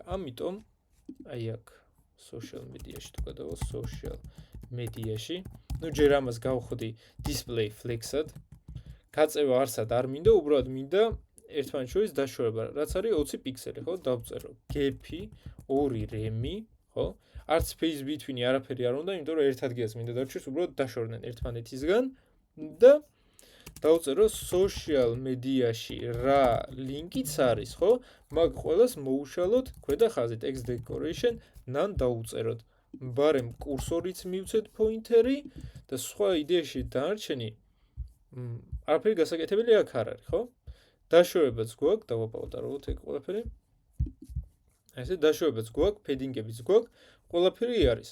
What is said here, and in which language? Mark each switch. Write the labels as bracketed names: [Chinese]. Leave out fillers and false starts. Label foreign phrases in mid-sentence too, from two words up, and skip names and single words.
[Georgian] ამიტომ აი აქ [English] social media- [Georgian] ში თუ გადავა [English] social media- [Georgian] ში, ნუ ჯერ ამას გავხდი [English] display flex- [Georgian] ად. გაწევა არსად არ მინდა, უბრალოდ მინდა ერთმანეთს შორის დაშორება, რაც არის 20 პიქსელი, ხო? დავწერო gap-ი 2 rem-ი, ხო? არც [English] space between- [Georgian] ი არაფერი არ უნდა, იმიტომ რომ ერთ ადგილას მინდა დარჩეს, უბრალოდ დაშორდნენ ერთმანეთისგან და დავწერო [English] social media- [Georgian] ში რა ლინკიც არის, ხო? მაგ ყველას მოუშალოთ ქვედა ხაზი [English] text decoration [Georgian] ნან დაუწეროთ. ბარემ კურსორიც მივცეთ pointer-ი და სხვა იდეაში დანარჩენი არაფერი გასაკეთებელი აქ არ არის, ხო? დაშორებაც გვაქვს, დავაპაუტარულოთ ეგ ყველაფერი. ესე დაშორებაც გვაქვს, padding-ებიც გვაქვს, ყველაფერი არის.